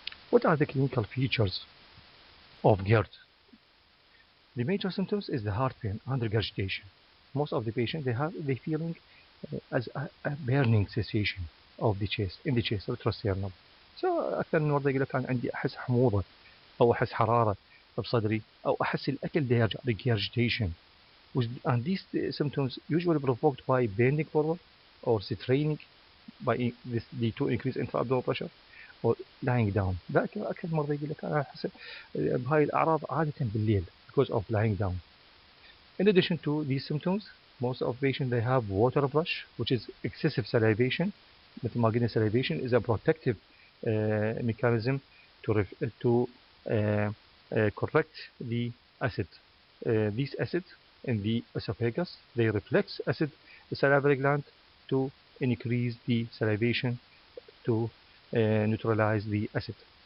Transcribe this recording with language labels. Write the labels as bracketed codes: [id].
[en] What are the clinical features of GERD? The major symptoms is the heart pain and regurgitation. Most of the patients they feeling as a burning sensation of the chest in the chest retrosternal. [ar] So أكثر من مرة يقول لك أنا عندي أحس حموضة أو أحس حرارة بصدري أو أحس الأكل ده يرجع regurgitation. [en] And these symptoms usually provoked by bending forward or straining by this lead to increase intra-abdominal pressure or lying down. [ar] ده أكثر مرة يقول لك أنا أحس بهاي الأعراض عادة بالليل [en] because of lying down. In addition to these symptoms, most of patients they have water brush, which is excessive salivation. Methylmalonic salivation is a protective mechanism to correct the acid. These acids in the esophagus they reflex acid the salivary gland to increase the salivation to neutralize the acid.